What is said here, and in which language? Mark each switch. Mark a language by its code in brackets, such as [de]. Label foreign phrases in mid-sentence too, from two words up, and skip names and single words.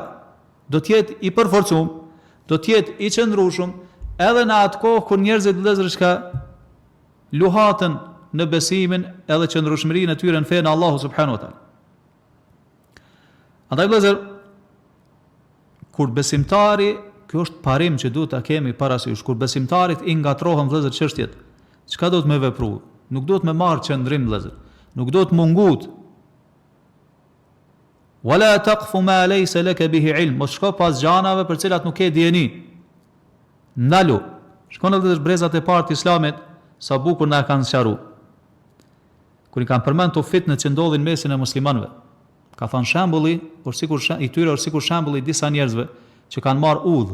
[sq] Do të jetë i përforcuar, do të jetë i qëndrueshëm edhe në atë kohë kur njerëzit vëllezërshka luhatën në besimin edhe qëndrueshmërinë e tyre në fenë Allahu [ar] سبحانه وتعالى. [sq] Andaj vëllezër, kur besimtari, kjo është parim që duhet ta kemi parasysh, kur besimtarit i ngatrohen vëllezër çështjet, çka do të më vepru? Nuk do të më marr qëndrim vëllezër, nuk do të mungut. [ar] ولا تقف ما ليس لك به علم, [sq] mos shko pas gjanave për cilat nuk ke dijeni. Ndalu. Shkon edhe brezat e parë të Islamit, sa bukur na kanë sqaruar. Kur i kanë përmend to fitnë që ndodhin mesin e muslimanëve, ka thënë shembulli, i tyre është sikur shembulli i disa njerëzve që kanë marrë udhë.